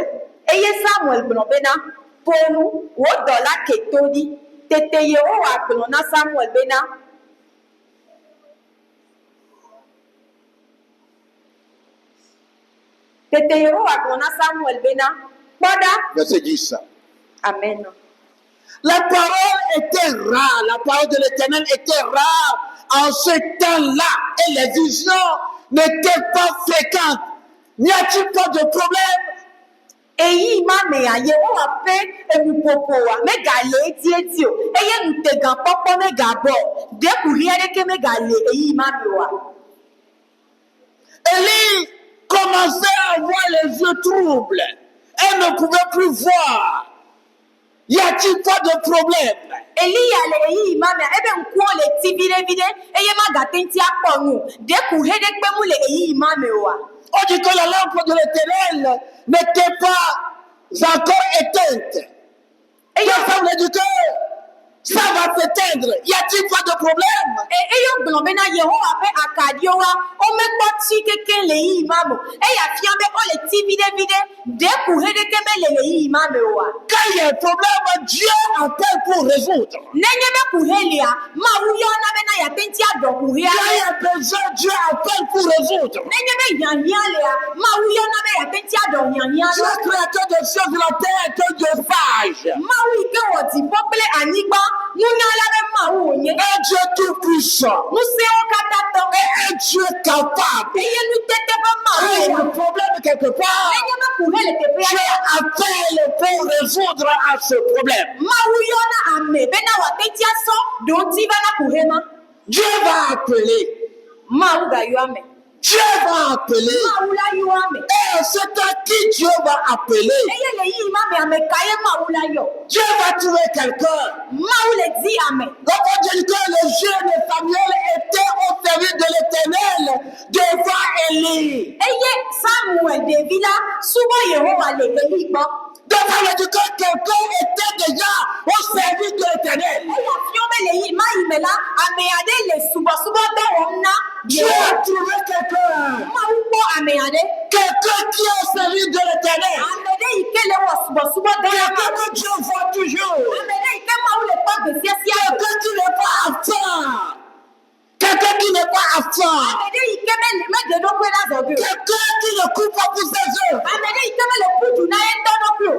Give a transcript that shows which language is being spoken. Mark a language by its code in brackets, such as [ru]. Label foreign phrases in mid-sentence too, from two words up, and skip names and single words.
[ee] Eye Samuel gblɔ bena, ƒo nu, wò dɔla ke to ɖi. Tete Yehowa gblɔ na Samuel bena, kpɔ ɖa. [fr] Verset 10. Amen. La parole était rare, la parole de l'Éternel était rare en ce temps-là et les visions n'étaient pas fréquentes. N'y a-t-il pas de problème? [ee] Eyi ma mea Yehowa ƒe enuƒoƒoa megale eti o, eye nutegãkpɔkpɔ megabɔ. Ɖekuri aɖeke megale eyi ma mea. [fr] Élie commençait à avoir les yeux troubles. Elle ne pouvait plus voir. Y a-t-il pas de problème? [ee] Eliya le eyi ma mea ebe ŋkuwo le ti viɖe eye magate ŋuti akpɔ nu. Ɖekuri aɖeke mu le eyi ma mea. [fr] On dit que la lampe de l'Éternel n'était pas encore éteinte. Et il semble dire que ça va s'éteindre. Y a-t-il pas de problème? [ee] Eyo gblɔ bena Yehowa ƒe akaɖiwoa womekpɔ tsi keke le eyi ma me. Eya fia be wole ti viɖe. Ɖekuri aɖeke mele le eyi ma me oa. [fr] Quand il y a un problème, Dieu appelle pour résoudre. [ee] Nenye be kuhe lia, Mawu yɔna bena yate ŋuti aɖɔ kuhea. [fr] Quand il y a besoin, Dieu appelle pour résoudre. [ee] Nenye be hiãhiã lia, Mawu yɔna be yate ŋuti aɖɔ hiãhiã. [fr] Dieu créateur des cieux de la terre est un Dieu sage. [ee] Mawu yi ke wɔ dziƒo kple anyigba, nunyala be Mawu wònye. [fr] Un Dieu tout puissant. [ee] Ŋusẽwo katã tɔ. [fr] Et un Dieu capable. [ee] Eye nutete be Mawu [fr] Quand il y a un problème quelque part, [ee] nenye be kuhe le teƒea [fr] Dieu appelle pour résoudre à ce problème. [ee] Mawu yɔna ame bena wòate ŋuti asɔ ɖo ŋuti va na kuhe ma. [fr] Dieu va appeler. [ee] Mawu gayɔ ame. [fr] Dieu va appeler. [ee] Mawu la yɔ ame. [fr] Et c'est à qui Dieu va appeler. [ee] Eye le yi ma me ame ka ye Mawu la yɔ. [fr] Dieu va trouver quelqu'un. [ee] Mawu le di ame. [fr] Donc on dit que le jeune Samuel était au service de l'Éternel devant Élie. [ee] Eye Samuel ɖevi la subɔ Yehowa le Eli gbɔ. [fr] Donc ça veut dire que quelqu'un était déjà au service de l'Éternel. [ee] Eya fiɔ be le yi ma yi me la ame aɖe le subɔsubɔdɔ wɔm na [fr] Dieu a trouvé quelqu'un. [ee] Mawu kpɔ ame aɖe. [fr] Quelqu'un qui est au service de l'Éternel. [ee] Ame ɖe yi ke le wɔ subɔsubɔdɔ la ma. [fr] Quelqu'un que Dieu voit toujours. [ee] Ame ɖe yi ke Mawu le kpɔ gbe sia sia. [fr] Quelqu'un qui n'est pas absent. Quelqu'un qui n'est pas absent. [ee] Ame ɖe yi ke meɖe ɖokui la zɔge o. [fr] Quelqu'un qui ne coupe pas pour ses œuvres. [ee] Ame ɖe yi ke mele kudu na eŋutɔ ɖokui o.